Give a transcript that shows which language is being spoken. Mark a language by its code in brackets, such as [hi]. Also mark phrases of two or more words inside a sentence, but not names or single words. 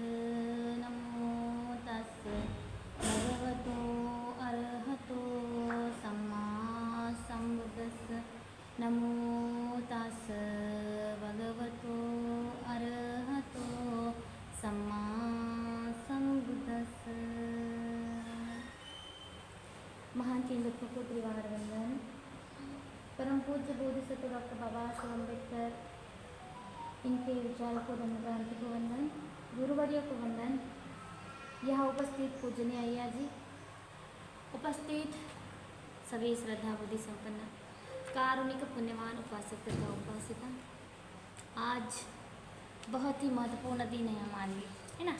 [pi] नमो तस् भगवतो अरहतो सम्मा सम्बुद्धस्स। नमो तस् भगवतो अरहतो सम्मा सम्बुद्धस्स। [hi] महान तीन लोगों को त्रिवार वंदन। परम पूज्य बोधिसत्व डॉक्टर बाबा साहब अम्बेडकर, इनके विचारों को धम्म क्रांति को वंदन। गुरुवर्यों को वंदन। यहाँ उपस्थित पूजनीय अय्या जी, उपस्थित सभी श्रद्धा बुद्धि संपन्न कारुणिक पुण्यवान उपासक तथा उपासिका, आज बहुत ही महत्वपूर्ण दिन है हमारे लिए, है ना।